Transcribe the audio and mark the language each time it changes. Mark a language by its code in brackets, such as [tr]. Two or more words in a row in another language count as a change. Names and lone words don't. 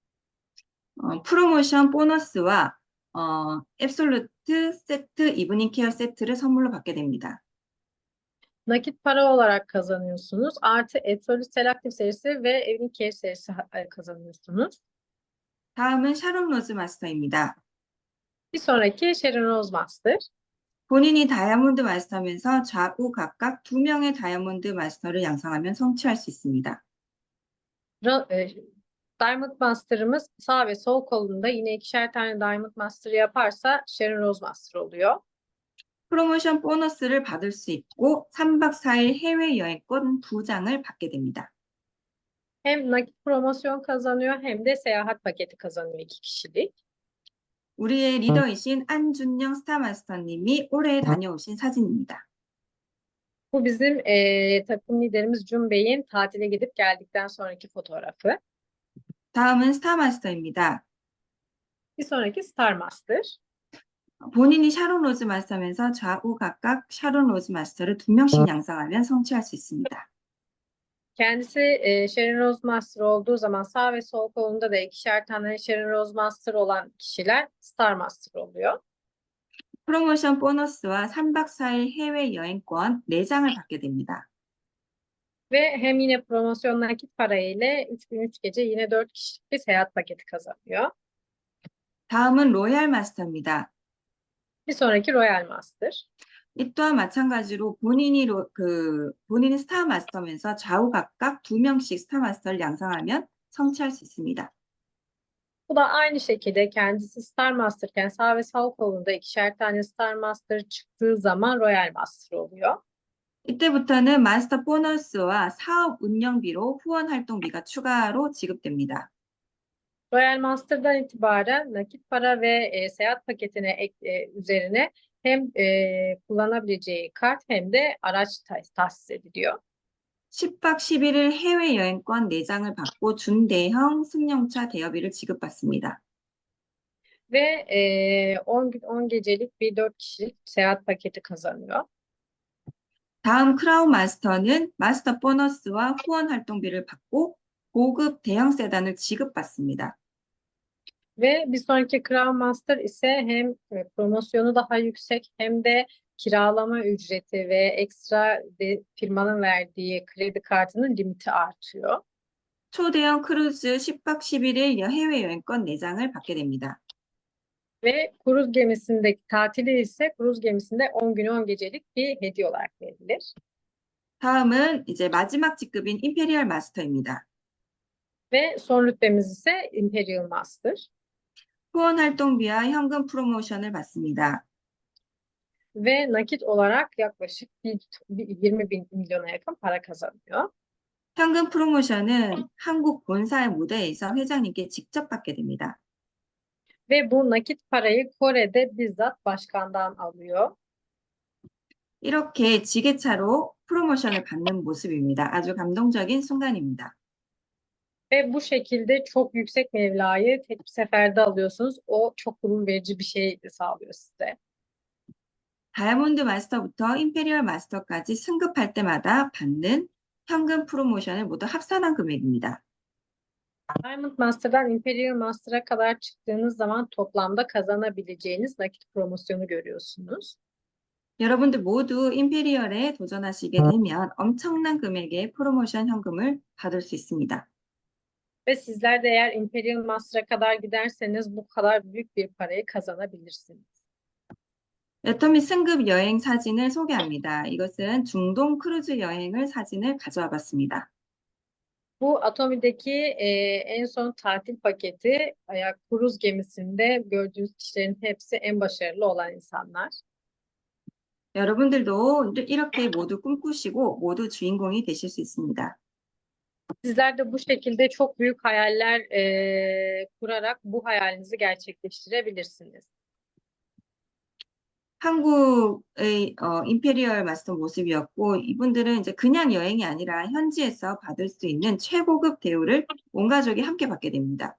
[ko] 프로모션 보너스와 앱솔루트 세트, 이브닝 케어 세트를 선물로 받게 됩니다. [tr] Nakit para olarak kazanıyorsunuz. Artı Absolute Selective serisi ve Evening Care serisi kazanıyorsunuz. [ko] 다음은 샤론 로즈 마스터입니다. [tr] Bir sonraki Sharon Rose Master. [ko] 본인이 다이아몬드 마스터면서 좌우 각각 2명의 다이아몬드 마스터를 양성하면 성취할 수 있습니다. [tr] Diamond Master'ımız sağ ve sol kolunda yine 2'şer tane Diamond Master yaparsa Sharon Rose Master oluyor. [ko] 프로모션 보너스를 받을 수 있고 3박 4일 해외여행권 2장을 받게 됩니다. [tr] Hem nakit promosyon kazanıyor hem de seyahat paketi kazanıyor 2 kişilik. [ko] 우리의 리더이신 안준영 스타마스터님이 올해 다녀오신 사진입니다. [tr] Bu bizim takım liderimiz Jun Bey'in tatile gidip geldikten sonraki fotoğrafı. [ko] 다음은 스타마스터입니다. [tr] Bir sonraki Star Master. [ko] 본인이 샤론 로즈 마스터면서 좌우 각각 샤론 로즈 마스터를 2명씩 양성하면 성취할 수 있습니다. [tr] Kendisi Sharon Rose Master olduğu zaman sağ ve sol kolunda da 2'şer tane Sharon Rose Master olan kişiler Star Master oluyor. [ko] 프로모션 보너스와 3박 4일 해외여행권 4장을 받게 됩니다. [tr] Ve hem yine promosyon nakit para ile 3 gün 3 gece yine 4 kişilik bir seyahat paketi kazanıyor. [ko] 다음은 로얄 마스터입니다. [tr] Bir sonraki Royal Master. [ko] 이 또한 마찬가지로 본인이 스타 마스터면서 좌우 각각 2명씩 스타 마스터를 양성하면 성취할 수 있습니다. [tr] Bu da aynı şekilde kendisi Star Master'ken sağ ve sol kolunda 2'şer tane Star Master çıktığı zaman Royal Master oluyor. [ko] 이때부터는 마스터 보너스와 사업 운영비로 후원 활동비가 추가로 지급됩니다. [tr] Royal Master'dan itibaren nakit para ve seyahat paketine üzerine hem kullanabileceği kart hem de araç tahsis ediliyor. [ko] 10박 11일 해외여행권 4장을 받고 준대형 승용차 대여비를 지급받습니다. [tr] Ve 10 gecelik bir 4 kişilik seyahat paketi kazanıyor. [ko] 다음 크라운 마스터는 마스터 보너스와 후원 활동비를 받고 고급 대형 sedan을 지급받습니다. [tr] Ve bir sonraki Crown Master ise hem promosyonu daha yüksek hem de kiralama ücreti ve ekstra de firmanın verdiği kredi kartının limiti artıyor. [ko] 초대형 크루즈 10박 11일 해외 여행권 4장을 받게 됩니다. [tr] Ve kruz gemisindeki tatili ise kruz gemisinde 10 gün 10 gecelik bir hediye olarak verilir. [ko] 다음은 이제 마지막 직급인 임페리얼 마스터입니다. [tr] Ve son rütbemiz ise Imperial Master. [ko] 후원 활동비와 현금 프로모션을 받습니다. [tr] Ve nakit olarak yaklaşık 20 bin milyona yakın para kazanıyor. [ko] 현금 프로모션은 한국 본사의 무대에서 회장님께 직접 받게 됩니다. [tr] Ve bu nakit parayı Kore'de bizzat başkandan alıyor. [ko] 이렇게 지게차로 프로모션을 받는 모습입니다. 아주 감동적인 순간입니다. [tr] Ve bu şekilde çok yüksek mevlayı tek bir seferde alıyorsunuz. O çok gurur verici bir şey sağlıyor size. [ko] 다이아몬드 마스터부터 임페리얼 마스터까지 승급할 때마다 받는 현금 프로모션을 모두 합산한 금액입니다. [tr] Diamond Master'dan Imperial Master'a kadar çıktığınız zaman toplamda kazanabileceğiniz nakit promosyonu görüyorsunuz. [ko] 여러분들 모두 임페리얼에 도전하시게 되면 엄청난 금액의 프로모션 현금을 받을 수 있습니다. [tr] Ve sizler de eğer Imperial Master'a kadar giderseniz bu kadar büyük bir parayı kazanabilirsiniz. [ko] 애터미 승급 여행 사진을 소개합니다. 이것은 중동 크루즈 여행을 사진을 가져와 봤습니다. [tr] Bu Atomi'deki en son tatil paketi kruz gemisinde gördüğünüz kişilerin hepsi en başarılı olan insanlar. [ko] 여러분들도 이렇게 모두 꿈꾸시고 모두 주인공이 되실 수 있습니다. [tr] Sizler de bu şekilde çok büyük hayaller kurarak bu hayalinizi gerçekleştirebilirsiniz. [ko] 한국의 임페리얼 마스터 모습이었고 이분들은 이제 그냥 여행이 아니라 현지에서 받을 수 있는 최고급 대우를 온 가족이 함께 받게 됩니다.